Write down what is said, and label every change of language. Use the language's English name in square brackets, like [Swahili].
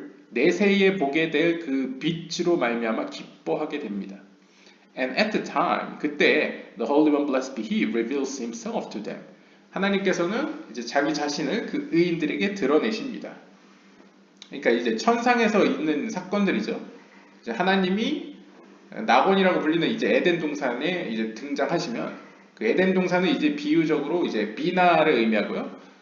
[Korean] 내세에 보게 될 그 빛으로 말미암아 기뻐하게 됩니다. [English] And at the time, [Korean] 그때 [English] the Holy One blessed be He reveals Himself to them. [Korean] 하나님께서는 이제 자기 자신을 그 의인들에게 드러내십니다. 그러니까 이제 천상에서 있는 사건들이죠. 이제 하나님이 낙원이라고 불리는 이제 에덴 동산에 이제 등장하시면 그 에덴 동산은 이제 비유적으로 이제 비나를 의미하고요.